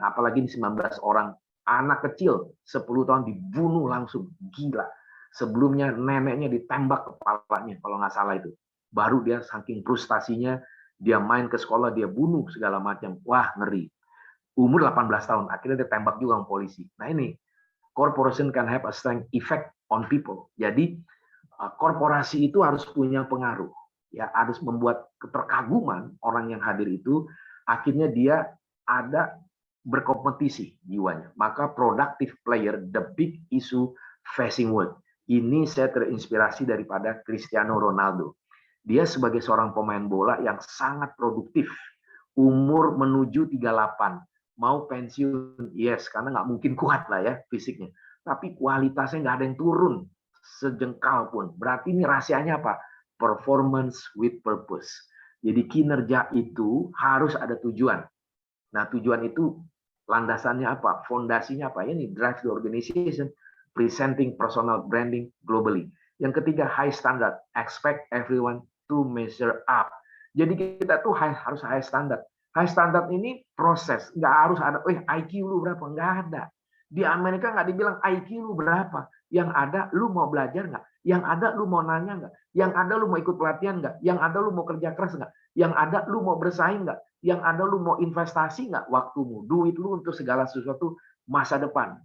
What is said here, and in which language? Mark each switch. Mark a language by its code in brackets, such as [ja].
[id] Apalagi di 19 orang anak kecil 10 tahun dibunuh langsung, gila. Sebelumnya neneknya ditembak kepalanya kalau nggak salah itu. Baru dia saking frustasinya dia main ke sekolah, dia bunuh segala macam. Wah, ngeri. Umur 18 tahun, akhirnya ditembak juga sama polisi. Nah ini, [en] corporation can have a strong effect on people. [id] Jadi, korporasi itu harus punya pengaruh. Ya, harus membuat keterkaguman orang yang hadir itu, akhirnya dia ada berkompetisi jiwanya. Maka [en] productive player, the big issue facing world. [id] Ini saya terinspirasi daripada Cristiano Ronaldo. Dia sebagai seorang pemain bola yang sangat produktif. Umur menuju 38. Mau pensiun, yes, karena nggak mungkin kuat lah ya fisiknya. Tapi kualitasnya nggak ada yang turun sejengkal pun. Berarti ini rahasianya apa? [en] Performance with purpose. [id] Jadi kinerja itu harus ada tujuan. Nah, tujuan itu landasannya apa? Fondasinya apa? Ini [en] drive the organization, presenting personal branding globally. [id] Yang ketiga, [en] high standard. Expect everyone to measure up. [id] Jadi kita tuh harus high standard. High standard ini proses. Nggak harus ada, IQ lu berapa? Nggak ada. Di Amerika nggak dibilang IQ lu berapa. Yang ada, lu mau belajar nggak? Yang ada, lu mau nanya nggak? Yang ada, lu mau ikut pelatihan nggak? Yang ada, lu mau kerja keras nggak? Yang ada, lu mau bersaing nggak? Yang ada, lu mau investasi nggak waktumu? Duit lu untuk segala sesuatu masa depan.